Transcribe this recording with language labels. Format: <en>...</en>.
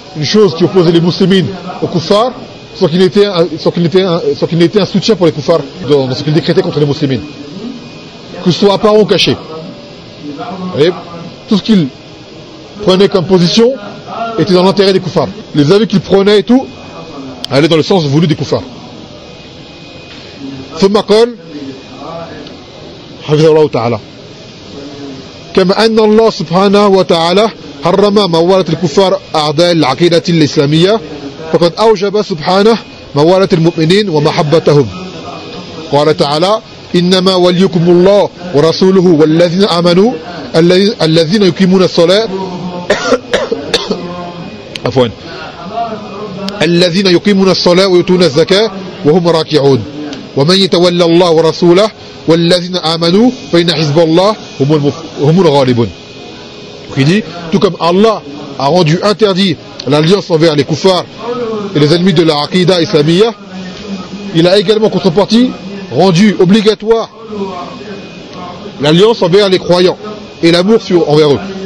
<fr>une chose qui opposait les musulmans aux koufars, sans qu'il n'ait été un soutien pour les koufars dans ce qu'il décrétait contre les musulmans. Que ce soit apparent ou caché. Et tout ce qu'il prenait comme position était dans l'intérêt des koufars. Les avis qu'il prenait et tout allaient dans le sens voulu des koufars.</fr> <ar>ثم قال حفظه الله تعالى كما أن الله سبحانه وتعالى حرم موالاة الكفار أعداء العقيدة الإسلامية فقد أوجب سبحانه موالاة المؤمنين ومحبتهم قال تعالى إنما وليكم الله ورسوله والذين آمنوا الذين يقيمون الصلاة عفوا الذين يقيمون الصلاة ويؤتون الزكاة وهم راكعون ومن يتولى الله ورسوله والذين آمنوا فإن حزب الله هم الغالبون.</ar> <fr>Il dit, tout comme Allah a rendu interdit l'alliance envers les koufars et les ennemis de la aqida islamia, il a également contrepartie rendu obligatoire l'alliance envers les croyants et l'amour envers eux.</fr>